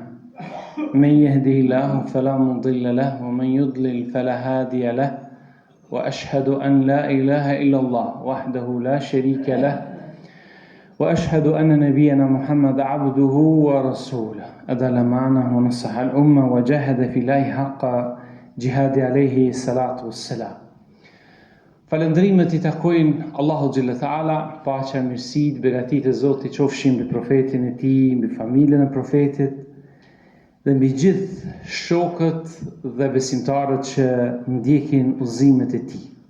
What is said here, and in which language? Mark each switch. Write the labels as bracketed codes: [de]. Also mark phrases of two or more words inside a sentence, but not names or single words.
[ar] من يهده الله فلا مضل له ومن يضلل فلا هادي له وأشهد أن لا إله إلا الله وحده لا شريك له وأشهد أن نبينا محمد عبده ورسوله أدى الأمانة ونصح الأمة وجاهد في الله حق جهاد عليه الصلاة والسلام. [sq] Falëndrimet I takojnë Allahu [ar] جل تعالى, [sq] paqja, mirësitë, begatit e Zotit qofshin mbi profetin e tij, mbi familjen e profetit dhe mbi gjithë shokët dhe besimtarët që ndjekin udhëzimet e tij.